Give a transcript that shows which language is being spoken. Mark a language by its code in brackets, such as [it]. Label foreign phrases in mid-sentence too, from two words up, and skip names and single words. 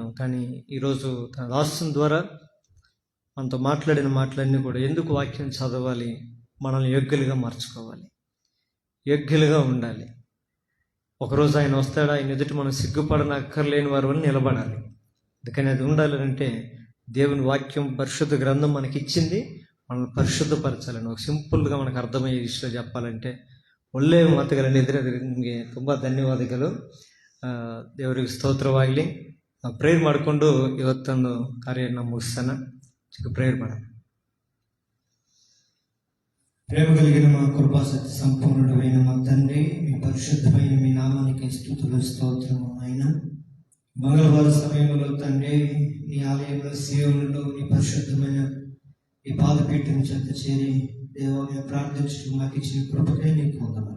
[te] కానీ ఈరోజు తన దాసుని ద్వారా మనతో మాట్లాడిన మాటలన్నీ కూడా ఎందుకు వాక్యం చదవాలి, మనల్ని యోగ్యులుగా మార్చుకోవాలి, యోగ్యులుగా ఉండాలి. ఒకరోజు ఆయన వస్తాడు, ఆయన ఎదుటి మనం సిగ్గుపడనక్కర్లేని వారి వల్ల నిలబడాలి. అందుకని అది ఉండాలి అంటే దేవుని వాక్యం, పరిశుద్ధ గ్రంథం మనకి ఇచ్చింది, మనల్ని పరిశుద్ధపరచాలని. ఒక సింపుల్గా మనకు అర్థమయ్యే విషయ చెప్పాలంటే [kn] ಒಳ್ಳೆಯ ಮಾತುಗಳನ್ನು ಎದುರು ನಿಮಗೆ ತುಂಬ ಧನ್ಯವಾದಗಳು. ದೇವರಿಗೆ ಸ್ತೋತ್ರವಾಗಲಿ. ನಾವು ಪ್ರೇಯರ್ ಮಾಡಿಕೊಂಡು ಇವತ್ತೊಂದು ಕಾರ್ಯನ ಮುಗಿಸೋಣ. ಚಿಕ್ಕ ಪ್ರೇಯರ್ ಮಾಡೋಣ. [te] ప్రేమ కలిగిన మా కృపా సత్య సంపూర్ణుడైన మా తండ్రి, మీ పరిశుద్ధమైన మీ నామానికి స్తుతులు స్తోత్రము. ఆయన మంగళవారం సమయంలో తండ్రి నీ ఆలయంలో సేవలలో నీ పరిశుద్ధమైన ఈ పాదపీఠం చెంత చేరి దేవా మేము ప్రార్థించడం మాకు ఇచ్చిన కృపకే నీకు వందనాలు.